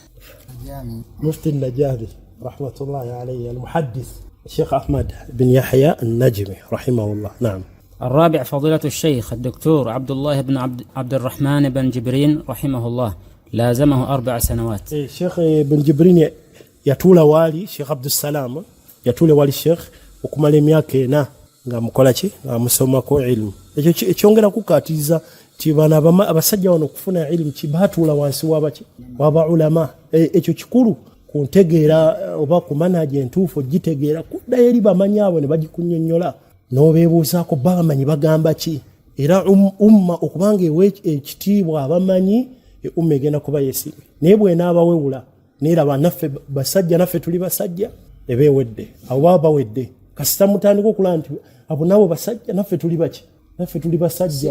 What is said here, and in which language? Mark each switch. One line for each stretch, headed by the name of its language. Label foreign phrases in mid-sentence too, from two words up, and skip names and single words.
Arabic: مفتي النجاري رحمة الله عليه المحدث الشيخ أحمد بن يحيى النجمي رحمه الله. نعم. الرابع فضيلة الشيخ الدكتور عبد الله بن عبد الرحمن بن جبرين رحمه الله لازمه 4 سنوات. الشيخ بن جبرين يطول والي
Ganda: Sheikh Abdul Salam yatule wali Sheikh okumala emyaka ena nga mukola ki nga musomako ilmu. Ekyo ekyongera kukatiza ti bana abasajja wano kufuna ilmu kibatula wansi wabaki waba ulama. Ekyo kikulu kuntegeera oba ku manhaji entuufu gitegeera kudda eri bamanyaabo ne bagikunnyonnyola n'obeebuuzaako bamanyi bagamba ki era umma okubanga ekitiibwa abamanyi umma egenda kuba yeesibe naye bw'enaabawewula neeraba naffe basajja naffe tuli basajja ebeewedde abo baba bawedde kasita mutandika okulaba nti abo nabo basajja naffe tuli baki naffe tuli basajja.